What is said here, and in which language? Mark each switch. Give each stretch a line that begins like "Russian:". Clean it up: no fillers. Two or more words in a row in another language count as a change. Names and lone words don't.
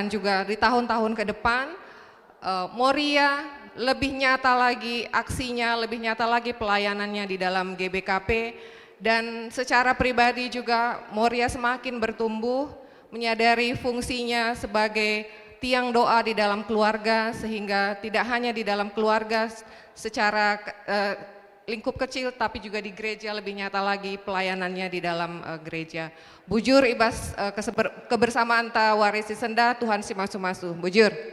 Indonesian: juga di tahun-tahun ke depan Moria lebih nyata lagi aksinya, lebih nyata lagi pelayanannya di dalam GBKP, dan secara pribadi juga Moria semakin bertumbuh, menyadari fungsinya sebagai tiang doa di dalam keluarga, sehingga tidak hanya di dalam keluarga secara lingkup kecil, tapi juga di gereja lebih nyata lagi pelayanannya di dalam gereja.
Batak Karo: Bujur ibas kebersamaan ta warisi senda, Tuhan si masu-masu. Bujur.